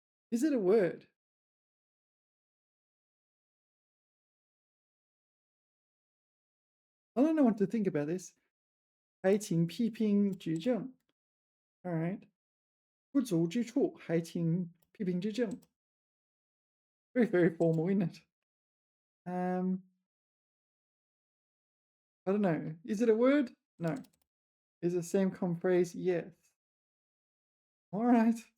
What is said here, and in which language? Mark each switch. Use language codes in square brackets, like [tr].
[en] Is it a word? I don't know what to think about this. [zh] 还请批评指正. [en] All right. [zh] 不足之处，还请批评指正. [en] Very, very formal, isn't it? I don't know. Is it a word? No. Is it the same common phrase? Yes. All right.